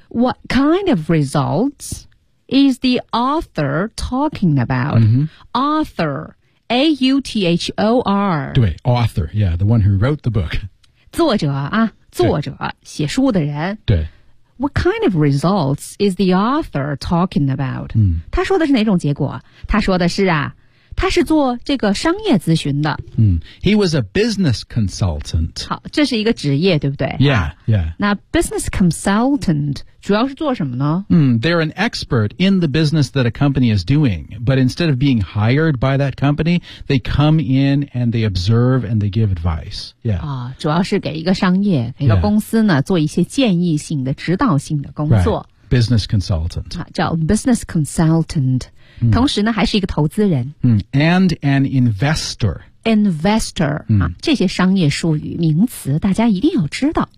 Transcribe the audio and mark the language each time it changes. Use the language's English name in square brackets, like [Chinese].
[English] What kind of results is the author talking about?、 Mm-hmm. Author, A-U-T-H-O-R. 对 author, yeah, the one who wrote the book. [Chinese] 作者啊作者写书的人。对。 [English] What kind of results is the author talking about?、 [Chinese] 嗯、他说的是哪种结果他说的是啊他是做这个商业咨询的。 [English] 嗯、He was a business consultant. [Chinese] 好这是一个职业对不对 [English] Yeah, yeah. [Chinese] 那 business consultant 主要是做什么呢、 [English] 嗯、They're an expert in the business that a company is doing, but instead of being hired by that company, they come in and they observe and they give advice. Yeah.、 [Chinese] 哦、主要是给一个商业给一个公司呢、 [English] yeah. [Chinese] 做一些建议性的指导性的工作。 [English] Right. Business consultant.、 [Chinese] 啊、叫 business consultant. 同时呢还是一个投资人、 [English] 嗯、And an investor Investor、 [Chinese] 嗯啊、这些商业术语名词大家一定要知道、